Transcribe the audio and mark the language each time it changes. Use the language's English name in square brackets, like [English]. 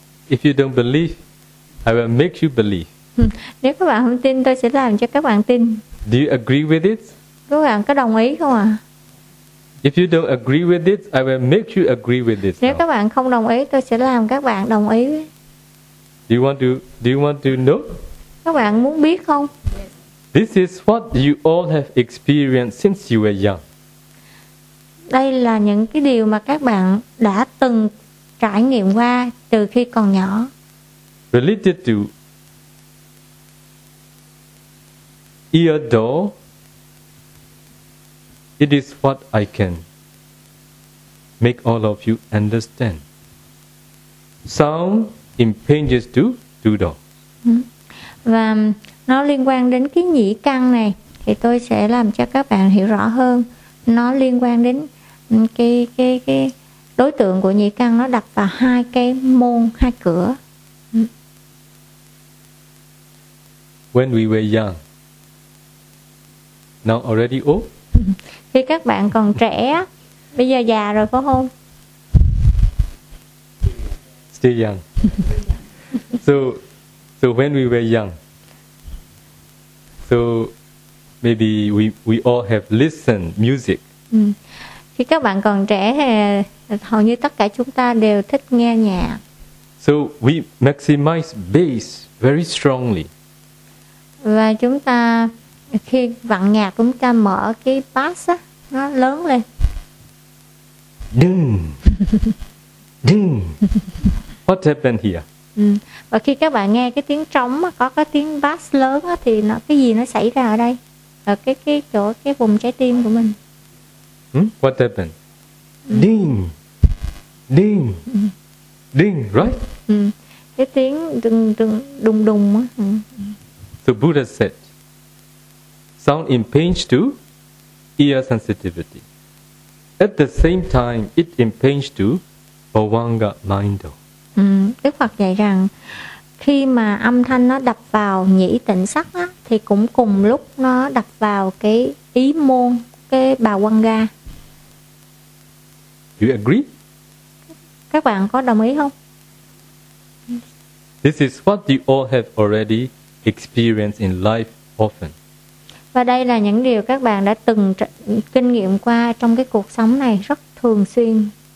[English] If you don't believe, I will make you believe. [Vietnamese] Nếu các bạn không tin, tôi sẽ làm cho các bạn tin. [English] Do you agree with it? [Vietnamese] Các bạn có đồng ý không ạ? [English] If you don't agree with it, I will make you agree with it. [Vietnamese] Nếu các bạn không đồng ý, tôi sẽ làm các bạn đồng ý. [English] Do you want to know? [Vietnamese] Các bạn muốn biết không? [English] This is what you all have experienced since you were young. [Vietnamese] Đây là những cái điều mà các bạn đã từng trải nghiệm qua từ khi còn nhỏ. [English] Related to ear door, it is what I can make all of you understand. Sound impinges to two doors. [Vietnamese] Và nó liên quan đến cái nhĩ căn này thì tôi sẽ làm cho các bạn hiểu rõ hơn. Nó liên quan đến cái đối tượng của nhĩ căn, nó đặt vào hai cái môn, hai cửa. [English] When we were young, now already old. [Vietnamese] Khi các bạn còn trẻ, bây giờ già rồi phải không? [English] Still young. So when we were young, so maybe we all have listened music. [Vietnamese] Khi các bạn còn trẻ thì hầu như tất cả chúng ta đều thích nghe nhạc. [English] So we maximize bass very strongly. [Vietnamese] Và chúng ta khi vặn nhạc chúng ta mở cái bass á, nó lớn lên. [English] Ding. Ding. What happened here? [Vietnamese] Và khi các bạn nghe cái tiếng trống á, có cái tiếng bass lớn á, thì nó cái gì nó xảy ra ở đây? Ở cái chỗ cái vùng trái tim của mình. [English] What happened? Ding. Ding. Ding, right? [Vietnamese] Cái tiếng đùng đùng đùng đùng á. [English] The Buddha said, sound impinges to ear sensitivity. At the same time, it impinges to bhavanga mind. [Vietnamese] Đức Phật dạy rằng khi mà âm thanh nó đập vào nhĩ tịnh sắc á, thì cũng cùng lúc nó đập vào cái ý môn, cái bà quan ga. [English] You agree? [Vietnamese] Các bạn có đồng ý không? [English] This is what you all have already experience in life often. [Vietnamese] Và đây là những điều các bạn đã từng kinh nghiệm qua trong cái cuộc sống này rất thường xuyên.